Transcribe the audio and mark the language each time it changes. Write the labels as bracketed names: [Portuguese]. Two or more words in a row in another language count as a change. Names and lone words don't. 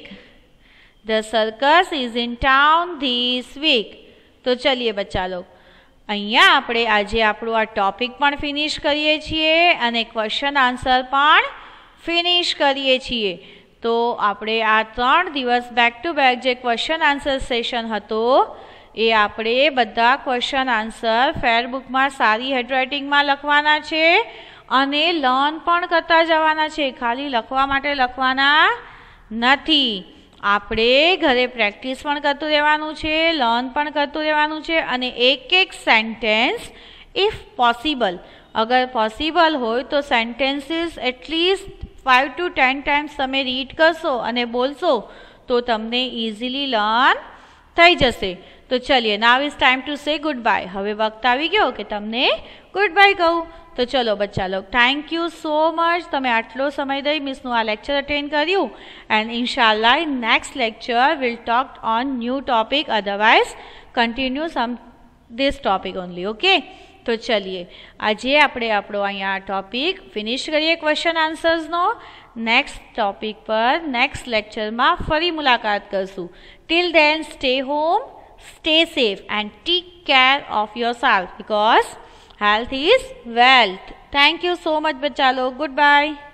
[English] The circus is in town this week. [Gujarati] તો ચલીએ [Hindi] बच्चा लोग, [Gujarati] અહીંયા આપણે આજે આપણું આ ટોપિક પણ ફિનિશ કરીએ છીએ અને [English] question answer [Gujarati] પણ ફિનિશ કરીએ છીએ. તો આપણે આ 3 દિવસ [English] back to back [Gujarati] જે [English] question answer session [Gujarati] હતો એ આપણે બધા [English] question answer [Gujarati] ફેરબુકમાં સારી હેન્ડરાઇટિંગમાં લખવાના છે અને લર્ન પણ કરતા જવાના છે. ખાલી લખવા માટે લખવાના નથી, આપણે ઘરે પ્રેક્ટિસ પણ કરતું રહેવાનું છે, લર્ન પણ કરતું રહેવાનું છે અને એક એક [English] sentence if possible, [Gujarati] અગર પોસિબલ હોય તો [English] sentences atleast 5 to 10 times [Gujarati] તમે રીડ કરશો અને બોલશો તો તમને ઇઝીલી લર્ન થઈ જશે. તો ચલીએ, [English] now is time to say good bye. [Gujarati] હવે વખત આવી ગયો કે તમને [English] good bye [Gujarati] કહું. તો ચલો [Hindi] बच्चा लोग, [English] thank you so much. [Gujarati] તમે આટલો સમય દઈ મિસનું આ લેક્ચર અટેન્ડ કર્યું [English] and inshallah in next lecture will talk on new topic, otherwise continue some this topic only. [Gujarati] ઓકે, તો ચલીએ આજે આપણે આપણો અહીંયા ટોપિક ફિનિશ કરીએ [English] question answers. next topic [Gujarati] પર [English] next lecture [Gujarati] ફરી મુલાકાત કરશું. [English] till then stay home, stay safe and take care of yourself because health is wealth. Thank you so much [Hindi] बच्चा लोग. [English] Goodbye.